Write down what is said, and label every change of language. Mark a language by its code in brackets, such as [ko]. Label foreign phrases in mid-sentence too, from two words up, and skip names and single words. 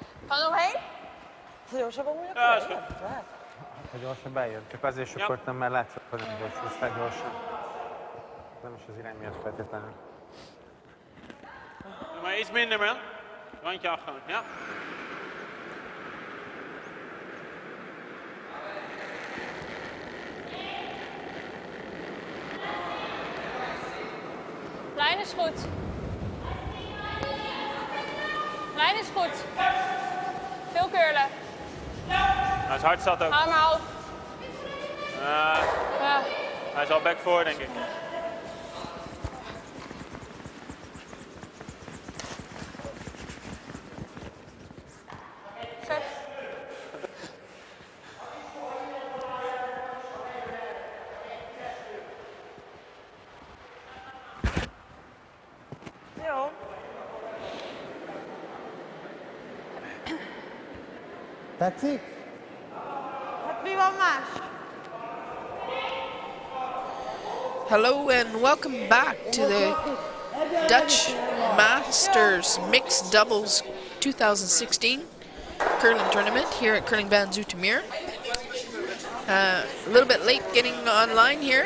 [nl] Gewoon omheen? [hu] Gyorsabb amúgy a [nl] Ja, is goed. [hu] Ha gyorsan bejön, csak azért sokkoltam, mert látszott, hogy nem gyorsul fel gyorsan. Nem is az irány miatt feltétlenül. [nl] Maar iets minder, man. Randje af gewoon, ja. Lijn is goed. Lijn is goed. Veel curlen. Nou, het hart zat ook. Hou maar op. Ja. Hij is al back voor, denk ik. Zet. [hu] Jó. Tetszik? Hát mi van más? [en] Hello and welcome back to the Dutch Masters Mixed Doubles 2016 curling tournament here at Curling Van Zoetermeer. A little bit late getting online here.